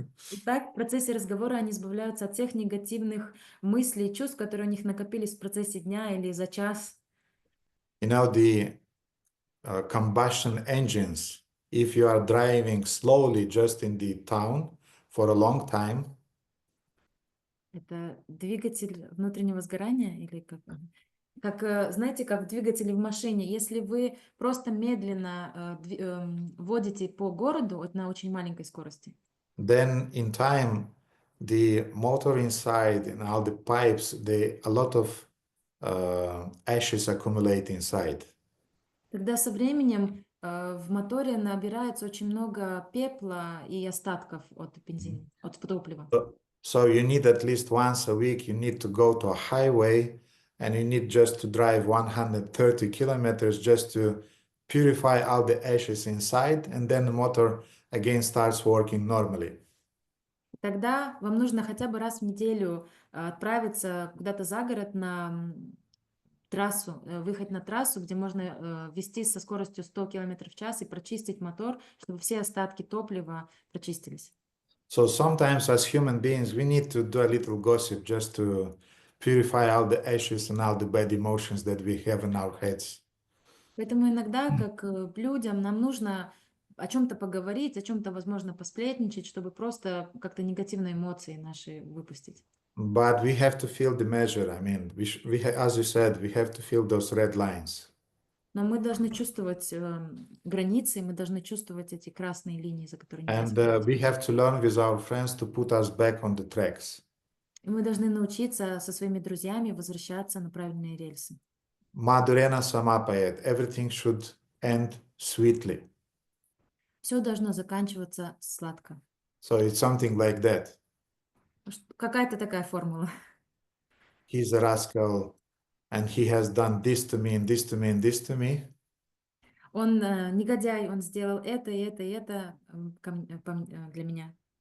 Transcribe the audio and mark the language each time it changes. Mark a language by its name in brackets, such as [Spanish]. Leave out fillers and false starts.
[Russian] И так в процессе разговора они избавляются от всех негативных мыслей и чувств, которые у них накопились в процессе дня или за час. [English] You know, the combustion engines, if you are driving slowly just in the town for a long time, [Russian] Это двигатель внутреннего сгорания или как? Как, знаете, как в двигателе в машине. Если вы просто медленно водите по городу на очень маленькой скорости, [English] then in time, the motor inside and all the pipes, a lot of ashes accumulate inside. [Russian] тогда со временем в моторе набирается очень много пепла и остатков от бензина, от топлива. [English] So you need at least once a week, you need to go to a highway and you need just to drive 130 kilometers just to purify all the ashes inside, and then the motor again starts working normally. [Russian] Тогда вам нужно хотя бы раз в неделю отправиться куда-то за город на трассу, выехать на трассу, где можно вести со скоростью 100 км в час и прочистить мотор, чтобы все остатки топлива прочистились. [English] So sometimes as human beings, we need to do a little gossip just to purify all the ashes and all the bad emotions that we have in our heads. [Russian] Поэтому иногда, как людям, нам нужно о чем-то поговорить, о чем-то, возможно, посплетничать, чтобы просто как-то негативные эмоции наши выпустить. [English] But we have to feel the measure. I mean, as you said, we have to feel those red lines. [Russian] Но мы должны чувствовать границы, мы должны чувствовать эти красные линии, за которыми нельзя [English] And [Russian] заходить. [English] we have to learn with our friends to put us back on the tracks. [Russian] И мы должны научиться со своими друзьями возвращаться на правильные рельсы. [Sanskrit] Madhurena samapayat. [English] Everything should end sweetly. [Russian] Все должно заканчиваться сладко. [English] So it's something like that. [Russian] Какая-то такая формула. [English] He's a rascal and he has done this to me and this to me and this to me. [Russian] Он негодяй, он сделал это, и это, и это для меня.